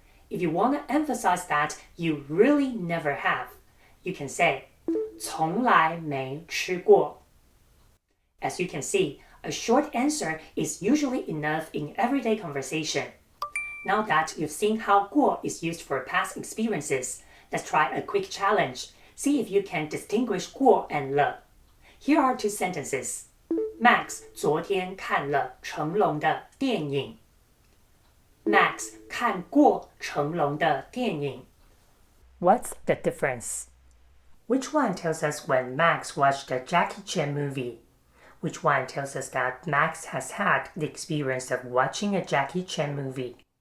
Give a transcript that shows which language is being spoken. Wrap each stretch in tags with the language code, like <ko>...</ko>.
<en>If you want to emphasize that you really never have, you can say,</en> <zh>从来没吃过.</zh> <en>As you can see, a short answer is usually enough in everyday conversation. Now that you've seen how 过 is used for past experiences, let's try a quick challenge. See if you can distinguish 过 and 了.Here are two sentences.</en> <zh>Max 昨天看了成龙的电影. Max 看过成龙的电影.</zh> <en>What's the difference? Which one tells us when Max watched a Jackie Chan movie? Which one tells us that Max has had the experience of watching a Jackie Chan movie?</en>